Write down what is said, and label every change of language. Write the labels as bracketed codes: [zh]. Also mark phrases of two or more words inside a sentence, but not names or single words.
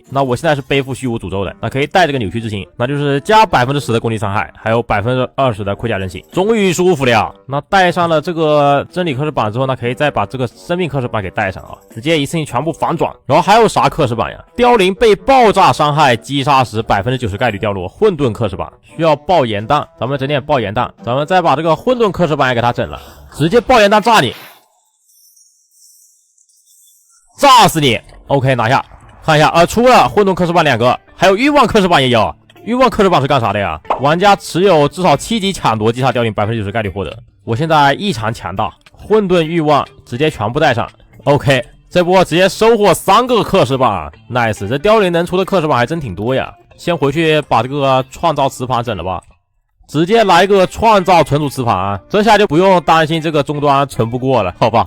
[zh] 那我現在是背負虛無詛咒的，那可以帶這個扭曲之心，那就是加 10% 的攻擊傷害，還有 20% 的盔甲韌性，終於舒服了。那帶上了這個真理克氏版之後，那可以再把這個生命克氏版給帶上啊，直接一次性全部反轉。然後還有啥克氏版呀？凋零被爆炸傷害擊殺時 90% 概率掉落，混沌克氏版需要爆炎彈，咱們整點爆炎彈，咱們再把這個混沌克氏版也給它整了，直接爆炎彈炸你，炸死你。 OK， 拿下。看一下，出了混沌克氏版2個，還有欲望克氏版也有。欲望克氏版是幹啥的呀？玩家持有至少7級搶奪擊殺凋零 90% 概率獲得。我現在異常強大，混沌欲望直接全部帶上。OK， 這波直接收穫3個克氏版 ，nice！這凋零能出的克氏版還真挺多呀。先回去把這個創造磁盤整了吧。直接來個創造存儲磁盤，這下就不用擔心這個終端存不過了，好吧？